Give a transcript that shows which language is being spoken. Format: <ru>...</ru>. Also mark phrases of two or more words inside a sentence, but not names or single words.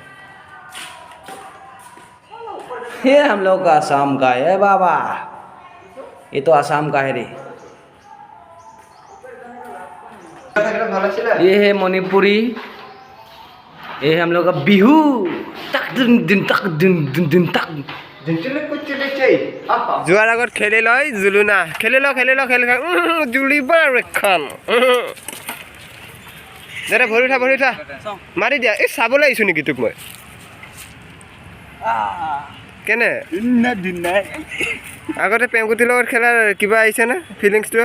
<hi>ये हम लोग का आसाम का है बाबा, ये तो आसाम का है रे। ये है मणिपुरी, ये है हम लोग का बिहू, तक दिन तक दिन तक।</hi> <as>যোৱাৰ আগত খেলি লয় জুলুনা, খেলি ল জুলিব এখন। দাদা ভৰি উঠা মাৰি দিয়া। এই চাবলৈ আহিছোঁ নেকি তোক মই? কেনে আগতে পেংকুটিৰ লগত খেলাৰ কিবা আহিছেনে ফিলিংছটো?</as>